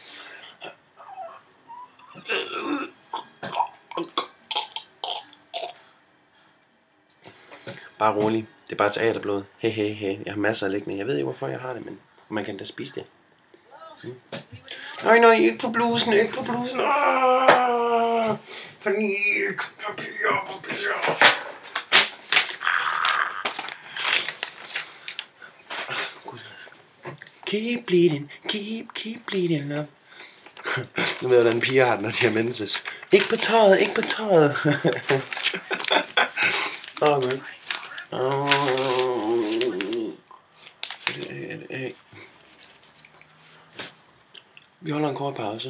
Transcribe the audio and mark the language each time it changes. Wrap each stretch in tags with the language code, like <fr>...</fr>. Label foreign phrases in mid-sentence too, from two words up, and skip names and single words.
<da>Bare rolig. Det er bare teaterblod. He. Jeg har masser af liggende. Jeg ved ikke, hvorfor jeg har det, men man kan da spise det. Nej, ikke på blusen, ikke på blusen. Panik. Papir.</da> <en>Keep bleeding love.</en> <da>Nu ved jeg, hvordan piger har det, når de har menses. Ikke på tøjet. Vi holder en kort pause.</da>